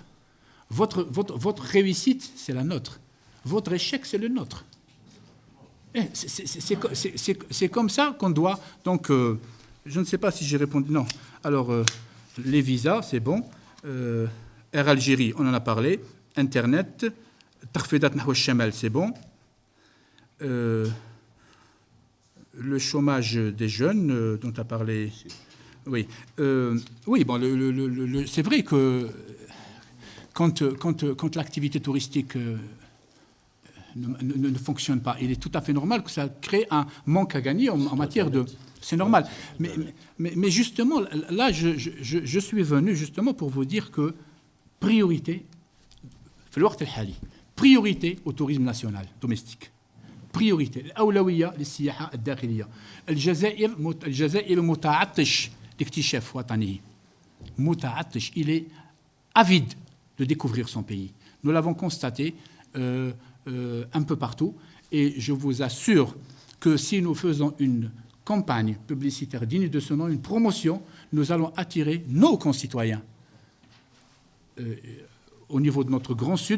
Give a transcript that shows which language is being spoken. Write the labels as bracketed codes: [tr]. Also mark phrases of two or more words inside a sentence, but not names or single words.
[fr] Votre réussite, c'est la nôtre. Votre échec, c'est le nôtre. C'est comme ça qu'on doit... Donc, je ne sais pas si j'ai répondu. Non. Alors, les visas, c'est bon. Air Algérie, on en a parlé. Internet... [ar] ترفيدات نحو الشمال, [fr] c'est bon. Le chômage des jeunes dont tu as parlé. Oui. Oui, bon, c'est vrai que quand l'activité touristique ne fonctionne pas, il est tout à fait normal que ça crée un manque à gagner en matière de... C'est normal. Mais justement, là, je suis venu justement pour vous dire que priorité, priorité au tourisme national, domestique. Priorité. [ar] الأولوية للسياحة الداخلية. الجزائر متعطش لاكتشاف وطنه. متعطش. [fr] Il est avide de découvrir son pays. Nous l'avons constaté un peu partout. Et je vous assure que si nous faisons une campagne publicitaire digne de ce nom, une promotion, nous allons attirer nos concitoyens au niveau de notre Grand Sud.